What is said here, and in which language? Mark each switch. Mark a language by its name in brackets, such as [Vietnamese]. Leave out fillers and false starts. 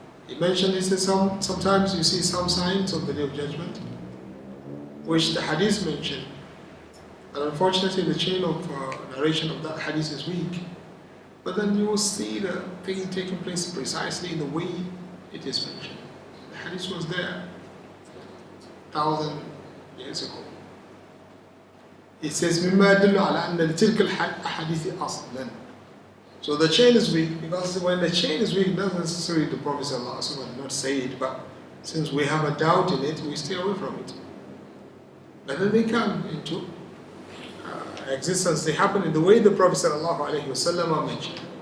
[English] He mentioned, he says, sometimes you see some signs of the Day of Judgment, which the hadith mentioned. And unfortunately, the chain of narration of that hadith is weak. But then you will see the thing taking place precisely in the way it is mentioned. The hadith was there 1,000 years ago. It says, [Arabic] مما يدل على أن لتلك الأحاديث أصلاً. [English] So the chain is weak, because when the chain is weak, it doesn't necessarily the Prophet ﷺ did not say it, but since we have a doubt in it, we stay away from it. But then they come into existence, they happen in the way the Prophet ﷺ mentioned.